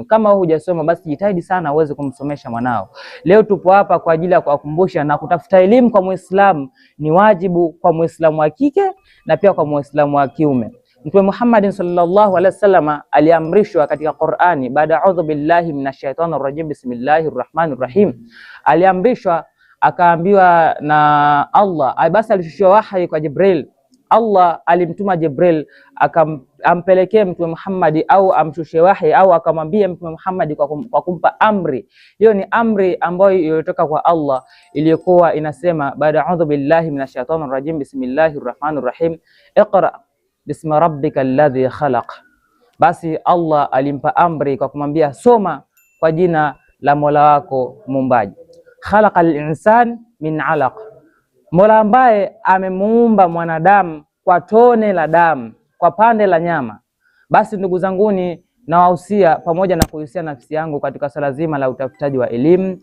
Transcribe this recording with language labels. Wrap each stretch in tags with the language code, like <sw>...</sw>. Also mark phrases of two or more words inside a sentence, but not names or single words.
<sw>Kama wewe hujasoma, basi jitahidi sana uweze kumsomesha mwanao. Leo tupo hapa kwa ajili ya kuwakumbusha na kutafuta elimu kwa Muislamu ni wajibu kwa Muislamu wa kike na pia kwa Muislamu wa kiume. Mtume Muhammad</sw> <ar>صلى الله عليه وسلم</ar> <sw>aliamrishwa katika Qur'ani, baada</sw> <ar>أعوذ بالله من الشيطان الرجيم بسم الله الرحمن الرحيم,</ar> <sw>aliamrishwa akaambiwa na Allah, basi alishushiwa wahi kwa Jibril. Allah alimtuma Jibril akampelekea Mtume Muhammad au amshushie wahi au akamwambia Mtume Muhammad kwa kumpa amri. Hiyo ni amri ambayo iliyotoka kwa Allah iliyokuwa inasema, baada</sw> <ar>أعوذ بالله من الشيطان الرجيم بسم الله الرحمن الرحيم, اقرأ باسم ربك الذي خلق.</ar> <sw>Basi Allah alimpa amri kwa kumwambia soma kwa jina la Mola wako muumbaji.</sw> <ar>خلق الإنسان من علق,</ar> <sw>Mola ambaye amemuumba mwanadamu kwa tone la damu, kwa pande la nyama. Basi ndugu zanguni, nawahusia pamoja na kuhusia nafsi yangu katika swala zima la utafutaji wa elimu.</sw>